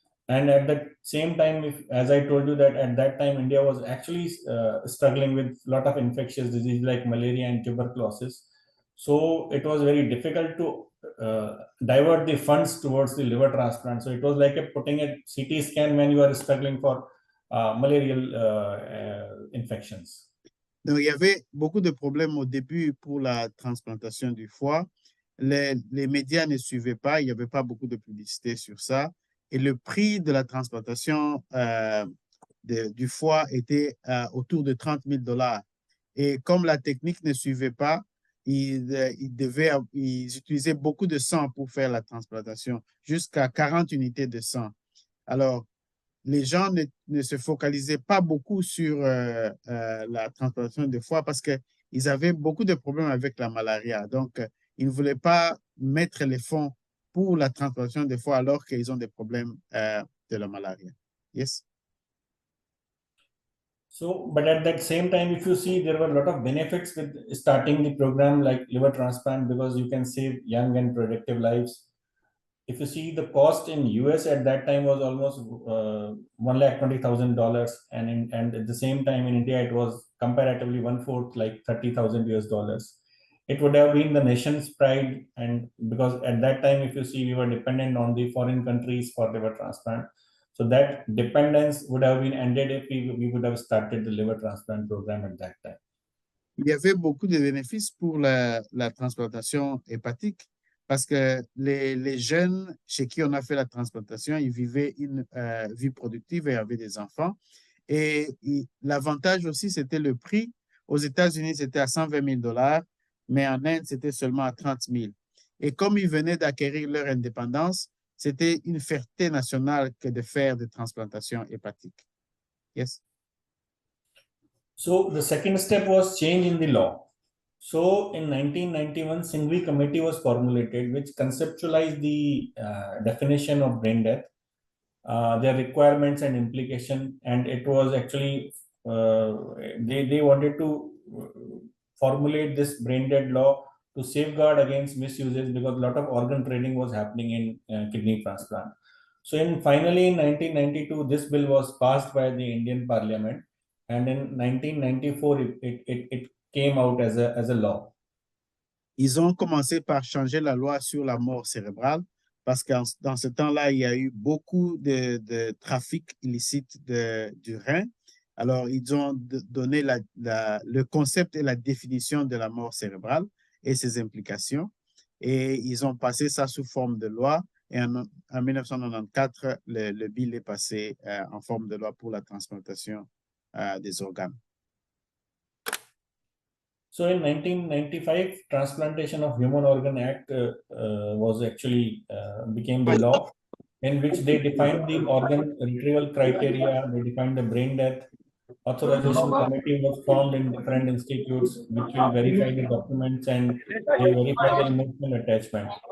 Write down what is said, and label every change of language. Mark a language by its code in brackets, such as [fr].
[en] And at the same time, as I told you that at that time, India was actually struggling with a lot of infectious disease like malaria and tuberculosis. So it was very difficult to divert the funds towards the liver transplant. So it was like putting a CT scan when you are struggling for malarial infections. [fr] Donc, il y avait beaucoup de problèmes au début pour la transplantation du foie. Les médias ne suivaient pas, il n'y avait pas beaucoup de publicité sur ça. Et le prix de la transplantation du foie était autour de $30,000. Et comme la technique ne suivait pas, ils utilisaient beaucoup de sang pour faire la transplantation, jusqu'à 40 unités de sang. Alors, les gens ne se focalisaient pas beaucoup sur la transplantation de foie parce qu'ils avaient beaucoup de problèmes avec la malaria. Donc, ils ne voulaient pas mettre les fonds pour la transplantation de foie alors qu'ils ont des problèmes de la malaria. [en] Yes? So, but at that same time, if you see, there were a lot of benefits with starting the program like liver transplant because you can save young and productive lives. If you see, the cost in US at that time was almost $120,000, and at the same time in India it was comparatively 1/4, like $30,000 US. It would have been the nation's pride, and because at that time, if you see, we were dependent on the foreign countries for liver transplant. So that dependence would have been ended if we would have started the liver transplant program at that time. [fr] Il y avait beaucoup de bénéfices pour la transplantation hépatique parce que les jeunes chez qui on a fait la transplantation, ils vivaient une vie productive et avaient des enfants. Et l'avantage aussi, c'était le prix. Aux États-Unis, c'était à $120,000, mais en Inde, c'était seulement à 30,000. Et comme ils venaient d'acquérir leur indépendance, c'était une fierté nationale que de faire des transplantations hépatiques. [en] Yes? So the second step was change in the law. So in 1991, Singhvi Committee was formulated, which conceptualized the definition of brain death, their requirements and implication, and it was actually they wanted to formulate this brain dead law to safeguard against misuses because a lot of organ trading was happening in kidney transplant. So finally in 1992, this bill was passed by the Indian Parliament, and in 1994 it came out as a law. [fr] Ils ont commencé par changer la loi sur la mort cérébrale parce que dans ce temps-là, il y a eu beaucoup de trafic illicite du rein. Alors, ils ont donné le concept et la définition de la mort cérébrale et ses implications. Et ils ont passé ça sous forme de loi. Et en 1994, le bill est passé en forme de loi pour la transplantation des organes. [en] So in 1995, Transplantation of Human Organ Act was actually became the law, in which they defined the organ retrieval criteria, they defined the brain death. Authorization committee was formed in different institutes, which will verify the documents and they verify the emotional attachment.